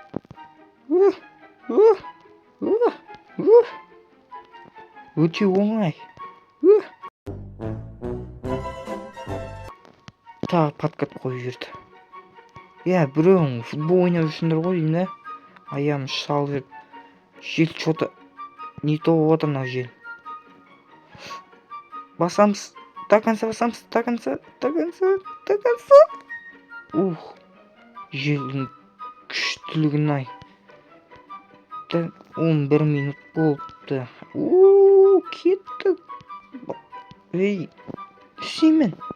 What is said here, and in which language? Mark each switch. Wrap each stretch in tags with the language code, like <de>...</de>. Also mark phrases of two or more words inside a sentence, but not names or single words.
<kk>Өте оңай. Тағы подкат қойып жүрді. Біреуің футбол ойнап жүрсіңдер ғой деймін да. Аяғым шалып жүріп. Жел</kk> <ru>что-то не то</ru> <kk>болып отыр мынау жел. Басамыз.</kk> <ru>До конца</ru> <kk>басамыз.</kk> <ru>До конца.</ru> <kk>Желдің күштілігін ай. 11 минут болыпты. Кеттік. Ей, істеймін.</kk>